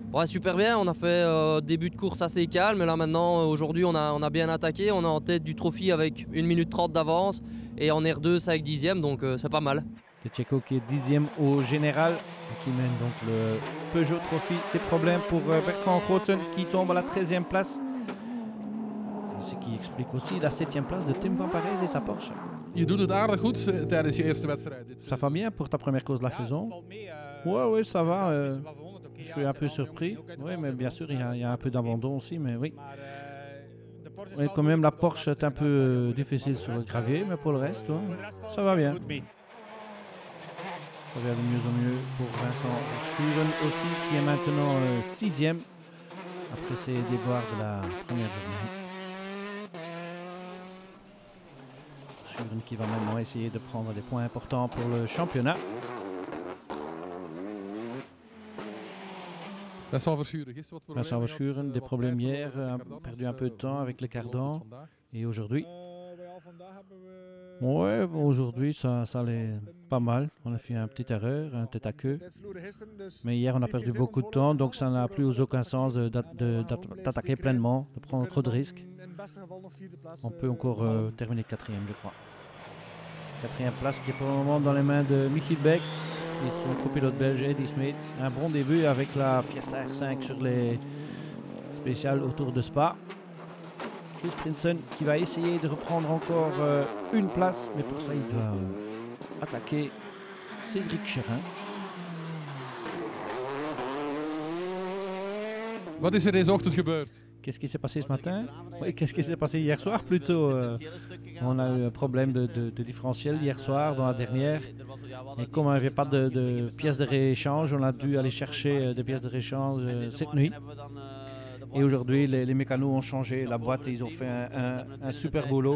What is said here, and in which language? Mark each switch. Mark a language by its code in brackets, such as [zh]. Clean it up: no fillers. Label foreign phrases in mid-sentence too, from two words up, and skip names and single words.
[fr] Ouais, super bien, on a fait début de course assez calme, là maintenant aujourd'hui on a bien attaqué, on est en tête du trophy avec 1 minute 30 d'avance et en R2 c'est avec 10e, donc c'est pas mal. Decheco qui est 10e au général et qui mène donc le Peugeot Trophy. Des problèmes pour Bertrand Roten qui tombe à la 13e place. Ce qui explique aussi la 7e place de Tim van Parijs et sa Porsche. [nl] Je doet het aardig goed tijdens je eerste wedstrijd. [fr] Ça va bien pour ta première course de la saison? Oui, ça va. Je suis un peu surpris. Oui, mais bien sûr, il y a un peu d'abandon aussi, mais oui. Oui, quand même, la Porsche est un peu difficile sur le gravier, mais pour le reste, ouais, ça va bien. Ça va de mieux en mieux pour Vincent Verschuren aussi, qui est maintenant 6e après ses déboires de la première journée. Schuren qui va maintenant essayer de prendre des points importants pour le championnat. [nl] Vincent Verschuren, gisteren wat Vincent problemen Verschuren, gehad, [fr] des [nl] wat [fr] problèmes [nl] tijd [fr] hier, [nl] verloren met [fr] perdu [nl] Cardanas, [fr] un peu de temps avec les [nl] verloren [fr] cardans. [nl] dus vandaag. [fr] Et aujourd'hui, ouais, aujourd'hui ça allait pas mal. On a fait une petite erreur, un tête à queue. Mais hier on a perdu beaucoup de temps, donc ça n'a plus aucun sens d'attaquer pleinement, de prendre trop de risques. On peut encore terminer quatrième, je crois. Quatrième place qui est pour le moment dans les mains de Michiel Bex et son copilote belge Eddy Smith. Un bon début avec la Fiesta R5 sur les spéciales autour de Spa. Chris Prinsen qui va essayer de reprendre encore une place, mais pour ça il doit attaquer Cédric Cherin. [nl] Wat is er deze ochtend gebeurd? [fr] Qu'est-ce qui s'est passé ce matin? Oui, qu'est-ce qui s'est passé hier soir plutôt? On a eu un problème de différentiel hier soir dans la dernière. Et comme on n'avait pas de pièces de rééchange, on a dû aller chercher des pièces de rééchange cette nuit. Et aujourd'hui, les mécanos ont changé la boîte et ils ont fait un super boulot.